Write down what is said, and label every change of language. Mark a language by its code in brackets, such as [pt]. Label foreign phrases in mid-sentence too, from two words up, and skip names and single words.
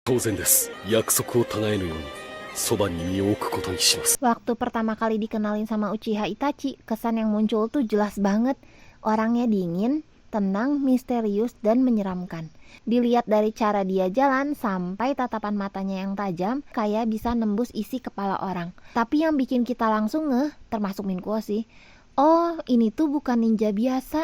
[ja] 当然です。約束を違えぬようにそばに身を置くことにします。 [id] Waktu pertama kali dikenalin sama Uchiha Itachi, kesan yang muncul tuh jelas banget. Orangnya dingin, tenang, misterius, dan menyeramkan. Dilihat dari cara dia jalan sampai tatapan matanya yang tajam, kayak bisa nembus isi kepala orang. Tapi yang bikin kita langsung ngeh, termasuk Minkuo sih, oh ini tuh bukan ninja biasa.